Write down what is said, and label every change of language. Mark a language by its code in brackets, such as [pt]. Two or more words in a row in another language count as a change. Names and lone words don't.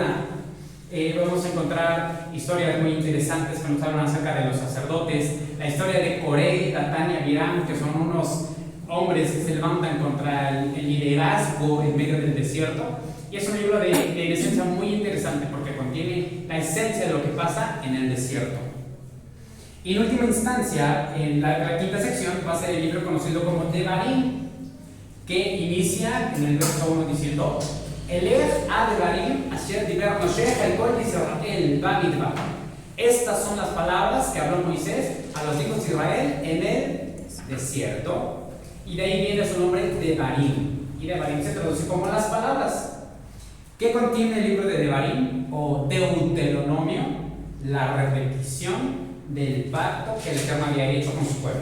[es] Vamos a encontrar historias muy interesantes que nos hablan acerca de los sacerdotes, la historia de Coré, Datán y Abiram, que son unos hombres que se levantan contra el liderazgo en medio del desierto. Y es un libro de esencia muy interesante porque contiene la esencia de lo que pasa en el desierto. Y en última instancia, en la quinta sección va a ser el libro conocido como Devarim, que inicia en el verso 1 diciendo [he] אלה הדברים אשר דבר משה אל כל ישראל במדבר. [es] Estas son las palabras que habló Moisés a los hijos de Israel en el desierto. Y de ahí viene su nombre Devarim. Y Devarim se traduce como las palabras. ¿Qué contiene el libro de Devarim o Deuteronomio? La repetición del pacto que el Eterno había hecho con su pueblo.